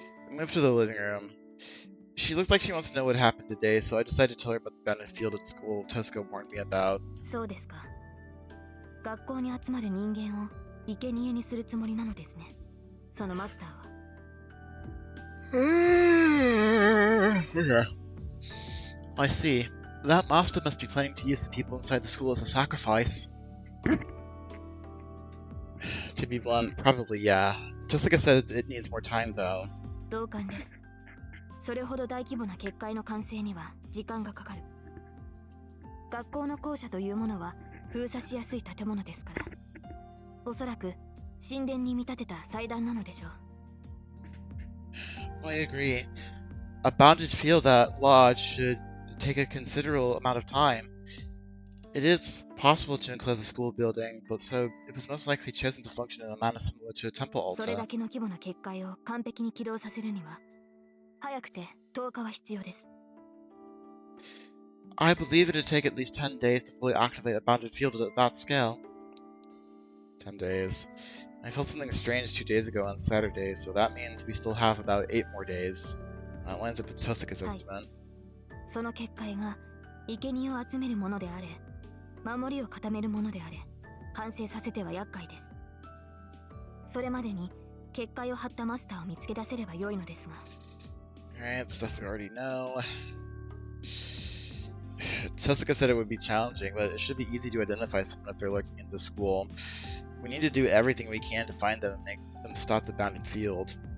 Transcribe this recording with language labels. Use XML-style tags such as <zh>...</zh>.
<en>We move to the living room. She looks like she wants to know what happened today, so I decided to tell her about the battlefield at school Tosca warned me about.</en> <ja>そうですか。学校に集まる人間を生贄にするつもりなのですね。そのマスターは。</ja> <en>Okay. I see. That master must be planning to use the people inside the school as a sacrifice. To be blunt, probably yeah. Jessica said it needs more time though.</en> <ja>同感です。それほど大規模な結界の完成には時間がかかる。学校の校舎というものは封鎖しやすい建物ですから、おそらく神殿に見立てた祭壇なのでしょう。</ja> <en>I agree. A bounded field that lodge should take a considerable amount of time. It is possible to enclose a school building, but so it was most likely chosen to function in a manner similar to a temple</en> <ja>それ</ja> <en>altar.</en> <ja>だけの規模な結界を完璧に起動させるには、早くて10日は必要です。</ja> <en>I believe it'd take at least 10 days to fully activate a bounded field at that scale. 10 days. I felt something strange 2 days ago on Saturday, so that means we still have about 8 more days. That lines up with Tosaka's estimate.</en> <ja>その結界が生贄を集めるものであれ、守りを固めるものであれ、完成させては厄介です。それまでに結界を張ったマスターを見つけ出せれば良いのですが。</ja> <en>Alright, stuff we already know. Tosaka said it would be challenging, but it should be easy to identify someone if they're looking into school. We need to do everything we can to find them and make them stop the bounded field.</en>